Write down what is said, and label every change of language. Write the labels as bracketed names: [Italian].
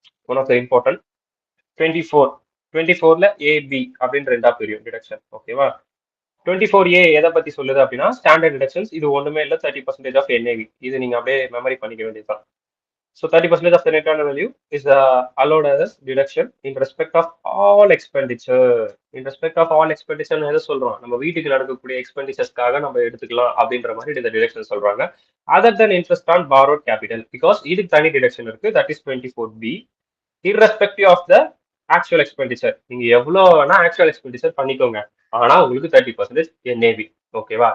[Tamil] One of the important 24ல AB அப்படின்னு ரெண்டா பிரியும் டிடக்ஷன். ஓகேவா? 24A எதை பத்தி சொல்லுது அப்படின்னா ஸ்டாண்டர்ட் டிடக்ஷன்ஸ். இது ஒண்ணுமே இல்லை, 30% ஆஃப் என்ஏவி. இது நீங்க அப்படியே மெமரி பண்ணிக்க வேண்டியதுதான். [English] So 30% of the net asset value is allowed as deduction in respect of all expenditure. In respect of all expenditure [Tamil] எதை சொல்றோம்? நம்ம வீட்டுக்கு நடக்கக்கூடிய எக்ஸ்பெண்டிச்சர்ஸ்க்காக நம்ம எடுத்துக்கலாம் அப்படின்ற மாதிரி இந்த டிடக்ஷன் சொல்றாங்க. [English] other then interest on borrowed capital, because [Tamil] இதுக்கு தனி டிடக்ஷன் இருக்கு. [English] That is 24B. irrespective of the actual expenditure. [Tamil] நீங்க எவ்வளவு வேணா ஆக்சுவல் எக்ஸ்பெண்டிச்சர் பண்ணிக்கோங்க, ஆனா உங்களுக்கு 30% என்ஏவி. ஓகேவா?